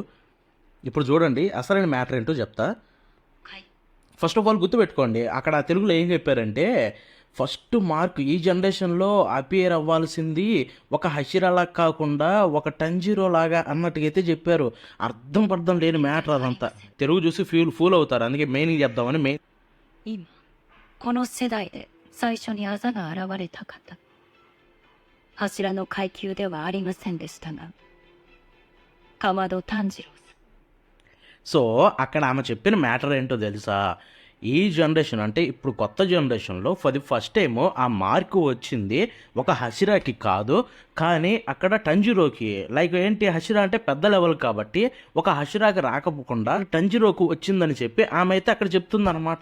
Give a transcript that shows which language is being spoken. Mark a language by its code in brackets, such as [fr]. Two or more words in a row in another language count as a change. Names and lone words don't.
[te] ఇప్పుడు చూడండి, అసలైన మ్యాటర్ ఏంటో చెప్తా. [en] first of all [te] గుర్తుపెట్టుకోండి, అక్కడ తెలుగులో ఏం చెప్పారంటే, [en] first mark [te] ఈ జనరేషన్లో అపియర్ అవ్వాల్సింది ఒక హషిరాలా కాకుండా ఒక టంజిరో లాగా అన్నట్టుగా అయితే చెప్పారు. అర్థం లేని మ్యాటర్ అదంతా. తెలుగు చూసి ఫూల్ అవుతారు. అందుకే మెయిన్ చెప్దామని మెయిన్. [ja] 今この世代で最初にあざが現れた方、柱の階級ではありませんでしたが、かまど炭治郎さん。 [te] సో అక్కడ ఆమె చెప్పిన మ్యాటర్ ఏంటో తెలుసా? ఈ జనరేషన్ అంటే ఇప్పుడు కొత్త జనరేషన్లో [en] for the first time [te] ఆ మార్కు వచ్చింది ఒక హషిరాకి కాదు, కానీ అక్కడ టంజిరోకి. లైక్ ఏంటి, హషిరా అంటే పెద్ద లెవెల్ కాబట్టి ఒక హషిరాకి రాకపోకుండా టంజిరోకు వచ్చిందని చెప్పి ఆమె అయితే అక్కడ చెప్తుందన్నమాట.